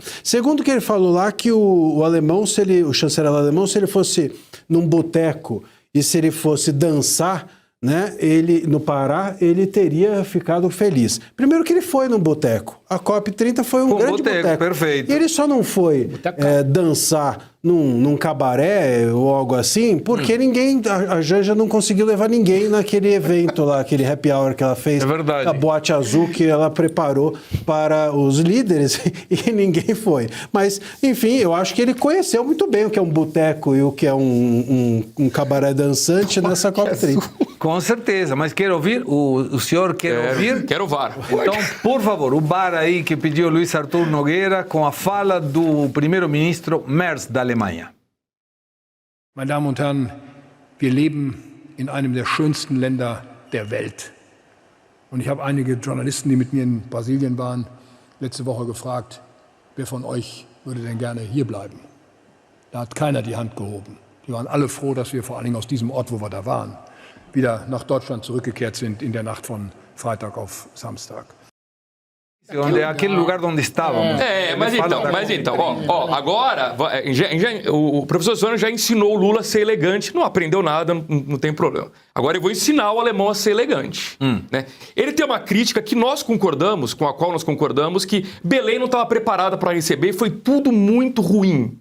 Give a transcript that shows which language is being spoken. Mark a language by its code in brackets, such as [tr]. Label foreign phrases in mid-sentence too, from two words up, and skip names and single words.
[pt] Segundo que ele falou lá, que o alemão, o chanceler alemão, se ele fosse num boteco e se ele fosse dançar, né, no Pará, ele teria ficado feliz. Primeiro que ele foi num boteco. A COP30 foi um grande boteco. Perfeito. E ele só não foi dançar num cabaré ou algo assim, porque a Janja não conseguiu levar ninguém naquele evento lá, aquele [en] happy hour [pt] que ela fez. É verdade. A boate azul que ela preparou para os líderes e ninguém foi. Mas, enfim, eu acho que ele conheceu muito bem o que é um boteco e o que é um cabaré dançante nessa COP30. Com certeza, mas quero ouvir, o senhor quer ouvir? Quero o VAR. Então, por favor, o VAR aí que pediu Luiz Arthur Nogueira com a fala do primeiro-ministro Merz da Alemanha. [de] Meine Damen und Herren, wir leben in einem der schönsten Länder der Welt. Und ich habe einige Journalisten, die mit mir in Brasilien waren, letzte Woche gefragt, wer von euch würde denn gerne hier bleiben? Da hat keiner die Hand gehoben. Die waren alle froh, dass wir vor allen Dingen aus diesem Ort, wo wir da waren, wieder nach Deutschland zurückgekehrt sind in der Nacht von Freitag auf Samstag. [pt] Onde é aquele lugar onde estávamos. Mas então, agora, o professor Suano já ensinou o Lula a ser elegante, não aprendeu nada, não tem problema. Agora eu vou ensinar o alemão a ser elegante. Né? Ele tem uma crítica que nós concordamos, com a qual nós concordamos, que Belém não estava preparada para receber, foi tudo muito ruim.